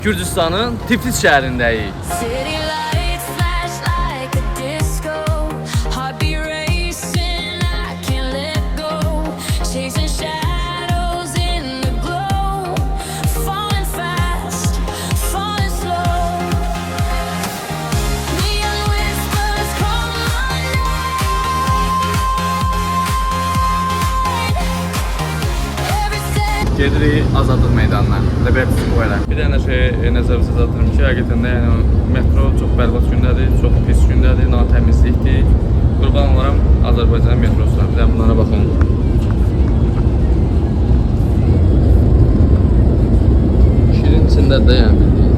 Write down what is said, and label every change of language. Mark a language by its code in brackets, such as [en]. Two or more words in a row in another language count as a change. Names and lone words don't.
[az] Gürcüstanın Tiflis şəhərindəyik. [en] City lights flash like a disco. Heartbeat racing, I can't let go. Chasing shadows in the glow. Falling fast, falling slow. Neon whispers call my name. Every step. [az] Gedirik Azadlıq meydanına, Liberty Square. Bir dənə şey nəzərə çatdırım ki, həqiqətən də yəni metro çox bərbad gündədir, çox pis gündədir, natəmizlikdir. Qurban olaram Azərbaycan metrosuna. Bir də bunlara baxın. Şirin içindədir də yəni bildiyin.